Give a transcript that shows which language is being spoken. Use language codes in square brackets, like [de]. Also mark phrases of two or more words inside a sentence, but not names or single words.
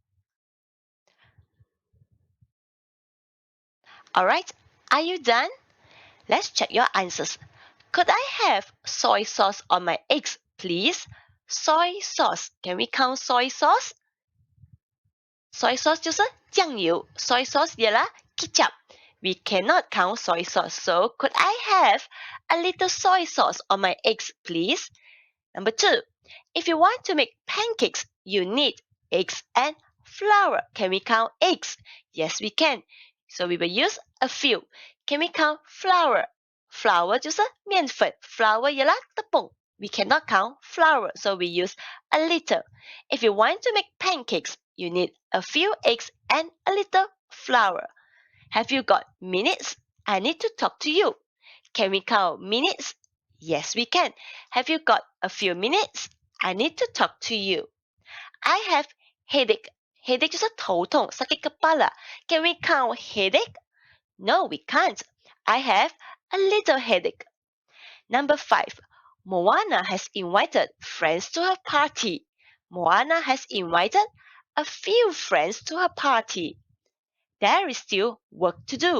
[en] Alright, are you done? Let's check your answers. Could I have soy sauce on my eggs, please? Soy sauce. Can we count soy sauce? Soy sauce [zh] 就是酱油. [en] Soy sauce [ms] ialah kicap. [en] We cannot count soy sauce. So, could I have a little soy sauce on my eggs, please? Number 2. If you want to make pancakes, you need eggs and flour. Can we count eggs? Yes, we can. So we will use a few. Can we count flour? Flour [zh] 就是面粉. [ms] Flour ialah tepung. [en] We cannot count flour, so we use a little. If you want to make pancakes, you need a few eggs and a little flour. Have you got minutes? I need to talk to you. Can we count minutes? Yes, we can. Have you got a few minutes? I need to talk to you. I have headache. [zh] Headache 就是头痛, [ms] sakit kepala. [en] Can we count headache? No, we can't. I have a little headache. Number 5. Moana has invited friends to her party. Moana has invited a few friends to her party. There is still work to do.